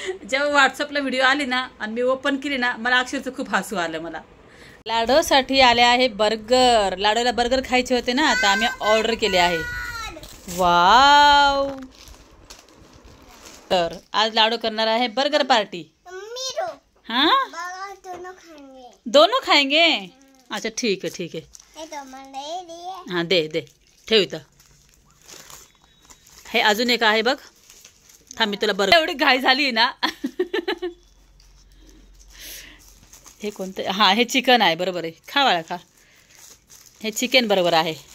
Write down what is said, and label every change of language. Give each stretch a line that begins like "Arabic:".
Marathi: जेव्हा व्हॉट्सअपला व्हिडिओ आली ना आणि मी ओपन केली ना मला अक्षरशः खूप हसू आलं. मला लाडोसाठी आले आहे बर्गर. लाडोला बर्गर खायचे होते ना आता आम्ही ऑर्डर केले आहे. वाव. तर आज लाडू करणार आहे बर्गर पार्टी.
Hindi: हाँ दोनों खाएंगे. अच्छा ठीक है हाँ
Marathi: दे ठेव इथं. हे अजून एक आहे बघ थांब मी तुला बरं एवढी घाई झाली ना. हे कोणतं हां हे चिकन आहे बरोबर आहे खा बाळा खा. हे चिकन बरोबर आहे.